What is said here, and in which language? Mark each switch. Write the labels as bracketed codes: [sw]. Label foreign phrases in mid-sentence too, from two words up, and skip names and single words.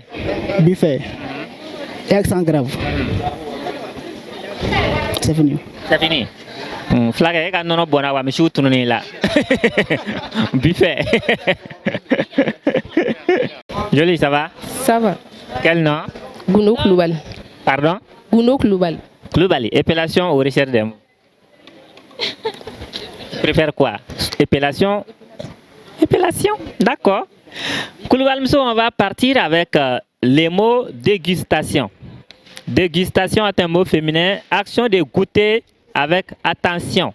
[fr] Buffet. Accent grave. C'est fini. C'est fini. Flague, non, non, bon, je suis tourné là. Buffet. Joli, ça va? Ça va. Quel nom? Gouno Kloubal. Pardon? Gouno Kloubal. Kloubali, épellation ou recherche des mots? Tu préfères quoi? Épellation? Épellation, d'accord. Kloubal, on va partir avec les mots dégustation. Dégustation est un mot féminin. Action de goûter avec attention.